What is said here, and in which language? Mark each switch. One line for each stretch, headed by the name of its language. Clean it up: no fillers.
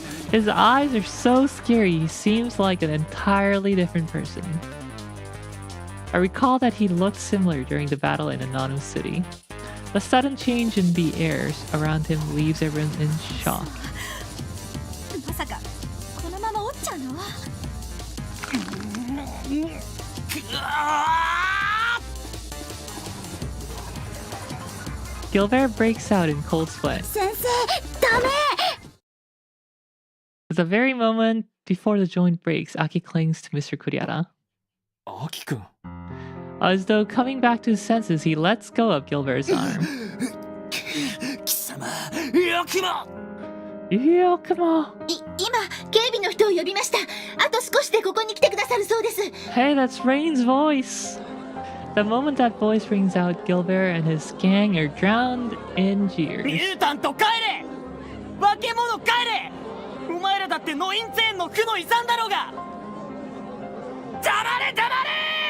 English: His eyes are so scary, he seems like an entirely different person. I recall that he looked similar during the battle in Nanoha City. The sudden change in the air around him leaves everyone in shock.
Japanese: まさかこのまま折っちゃうの？
English: Gilbert breaks out in cold sweat.
Japanese: 先生、ダメ！
English: At the very moment before the joint breaks, Aki clings to Mr. Kuriara.
Japanese: アキくん
English: As though coming back to his senses, he lets go of Gilbert's arm.
Japanese: 貴様よくも
English: Yo, come on!
Japanese: 今警備の人を呼びました。あと少しでここに来てくださるそうです。
English: Hey, that's Rain's voice! The moment that voice rings out, Gilbert and his gang are drowned in
Japanese: ミ
English: jeers.
Japanese: ュータント帰れ、化け物帰れ。お前らだってノインツェーンの負の遺産だろうが。黙れ黙れ。